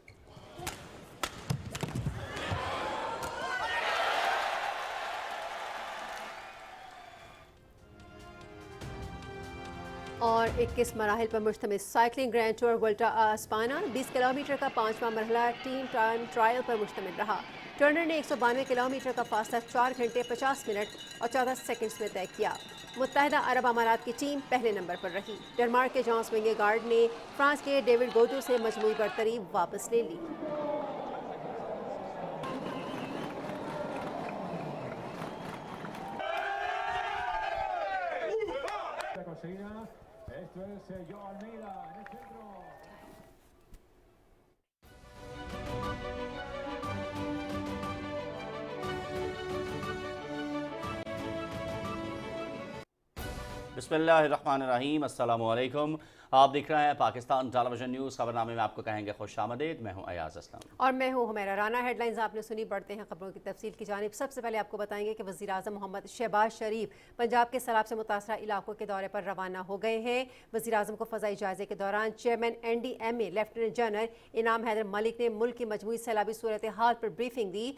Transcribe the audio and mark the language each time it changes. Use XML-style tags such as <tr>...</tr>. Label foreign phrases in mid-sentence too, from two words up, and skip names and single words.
<ur>اور 21 مراحل پر مشتمل</ur> <en>cycling grand tour</en> <ur>وولٹا آ اسپانا 20 کلومیٹر کا 5واں مرحلہ</ur> <en>team time trial</en> <ur>پر مشتمل رہا. ٹرنر نے 192 کلومیٹر کا فاصلہ 4 گھنٹے 50 منٹ اور 14 سیکنڈز میں طے کیا. متحدہ عرب امارات کی ٹیم پہلے نمبر پر رہی۔ ڈنمارک کے جونس وِنگیگارڈ نے فرانس کے ڈیوڈ گودو سے مجموعی برتری واپس لے لی.</ur> <es>Esto es Joe Almeida en el centro.</es> <ar>بسم الله الرحمن الرحيم، السلام عليكم.</ar> <ur>آپ دیکھ رہے ہیں پاکستان ٹیلی وژن نیوز۔ خبرنامے میں آپ کو کہیں گے خوش آمدید. میں ہوں ایاز اسلم اور میں ہوں حمیرا رانا. ہیڈلائنز آپ نے سنی، بڑھتے ہیں خبروں کی تفصیل کی جانب۔ سب سے پہلے آپ کو بتائیں گے کہ وزیر اعظم محمد شہباز شریف پنجاب کے سیلاب سے متاثرہ علاقوں کے دورے پر روانہ ہو گئے ہیں. وزیر اعظم کو فضائی جائزے کے دوران چیئرمین NDMA</ur> <en>lieutenant general</en> <ur>انعام حیدر ملک نے ملک کی مجموعی سیلابی صورت حال پر بریفنگ دی.</ur>